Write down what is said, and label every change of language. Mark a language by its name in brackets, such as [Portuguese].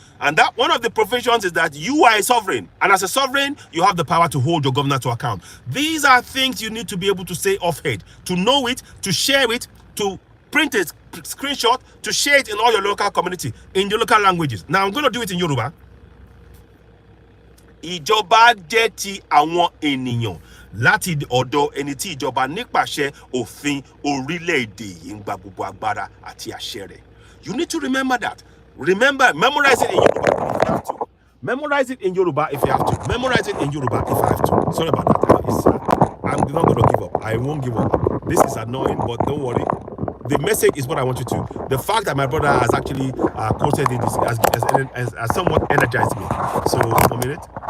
[English] And that one of the provisions is that you are a sovereign, and as a sovereign, you have the power to hold your governor to account. These are things you need to be able to say off head, to know it, to share it, to print a screenshot, to share it in all your local community, in your local languages. Now, I'm going to do it in Yoruba. [Yoruba] Ìjọba jẹ́ ti àwọn ènìyàn láti ọ̀dọ̀ ẹni tí ìjọba nípasẹ̀ òfin orílẹ̀-èdè yìí ń gba gbogbo agbára àti àṣẹ rẹ̀. [English] You need to remember that. Remember, memorize it in Yoruba if you have to. Memorize it in Yoruba if you have to. Memorize it in Yoruba if I have to. Sorry about that. I'm not going to give up. I won't give up. This is annoying, but don't worry. The message is what I want you to. The fact that my brother has actually quoted it has somewhat energized me. So, 1 minute.